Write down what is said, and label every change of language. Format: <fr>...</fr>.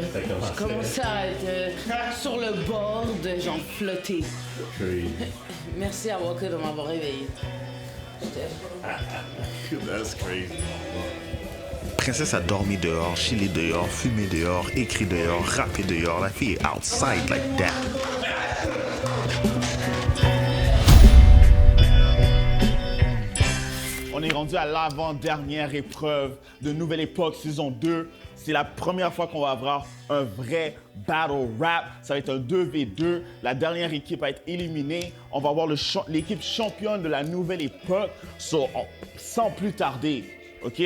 <fr>Je commençais à être sur le bord de genre flotter. Merci à Waka de m'avoir réveillé.</fr> <en>That's crazy.</en> <fr>Princesse a dormi dehors, chillé dehors, fumé dehors, écrit dehors, rappé dehors. La fille est outside like that. On est rendu à l'avant-dernière épreuve de Nouvelle Époque saison 2. C'est la première fois qu'on va avoir un vrai battle rap. Ça va être un 2v2. La dernière équipe a été éliminée. On va avoir l'équipe championne de la Nouvelle Époque. Sans plus tarder, OK?</fr>